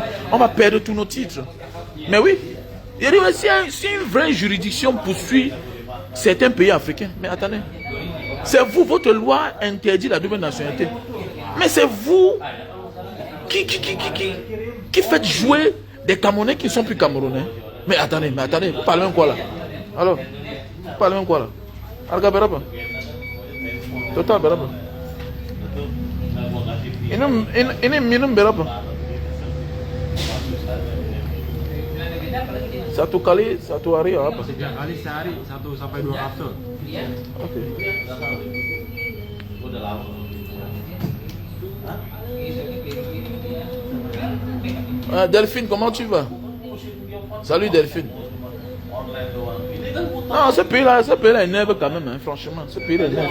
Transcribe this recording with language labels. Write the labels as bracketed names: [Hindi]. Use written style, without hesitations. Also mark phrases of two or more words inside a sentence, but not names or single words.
[French] On va perdre tous nos titres. Mais oui, si une vraie juridiction poursuit certains pays africains, mais attendez, c'est vous, votre loi interdit la double nationalité. Mais c'est vous qui faites jouer des Camerounais qui ne sont plus Camerounais. Mais attendez, vous parlez même quoi là? Alors, vous parlez même quoi là? [Indonesian] Alga Beraba. Total Beraba. Ini berapa? Satu kali, satu hari apa? 3 kali sehari, 1 sampai 2 kapsul. Oke. [French] Delphine, comment tu vas? Salut Delphine. Non, ce pays-là énerve quand même, hein, franchement. Ce pays-là énerve.